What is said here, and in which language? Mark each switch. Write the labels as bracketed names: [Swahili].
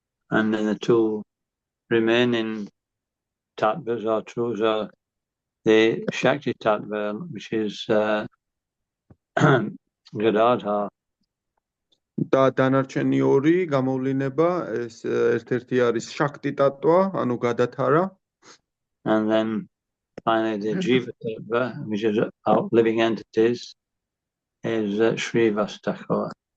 [English] And then the 2 remaining tattvas or truths are the Shakti Tattva, which is Gadadhar. [Georgian] და დანარჩენი 2 გამოვლინება, ეს ერთ-ერთი არის Shakti Tattva, ანუ Gadadhara. [English] And then finally the Jiva Tattva, which is our living entities, is Srivastaka.